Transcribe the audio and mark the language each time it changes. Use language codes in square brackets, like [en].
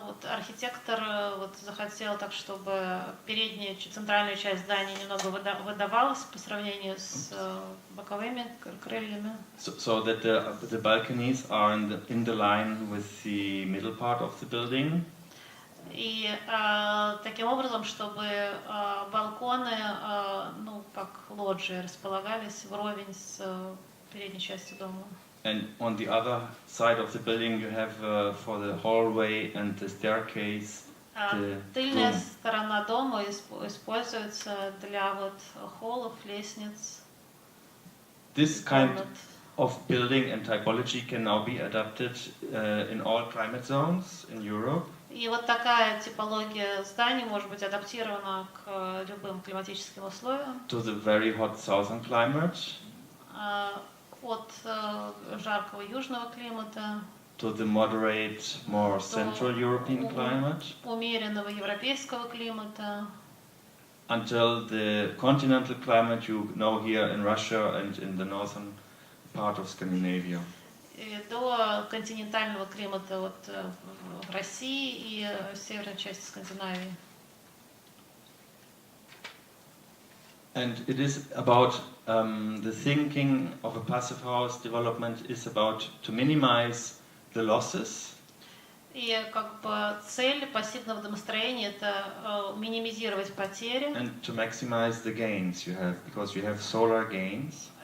[ru] Архитектор захотел так, чтобы передняя, центральная часть здания немного выдавалась по сравнению с боковыми крыльями. [en] So that the balconies are in the line with the middle part of the building. [ru] И таким образом, чтобы балконы, как лоджии, располагались вровень с передней частью дома. [en] And on the other side of the building you have for the hallway and the staircase. [ru] Тыльная сторона дома используется для холлов, лестниц. [en] This kind of building and typology can now be adapted in all climate zones in Europe. [ru] И такая типология зданий может быть адаптирована к любым климатическим условиям. [en] To the very hot southern climate. [ru] От жаркого южного климата. [en] To the moderate, more central European climate. [ru] Умеренного европейского климата. [en] Until the continental climate you know here in Russia and in the northern part of Scandinavia. [ru] До континентального климата в России и северной части Скандинавии. [en] And it is about the thinking of a passive house development is about to minimize the losses. [ru] И цель пассивного домостроения это минимизировать потери. [en] And to maximize the gains you have, because you have solar gains.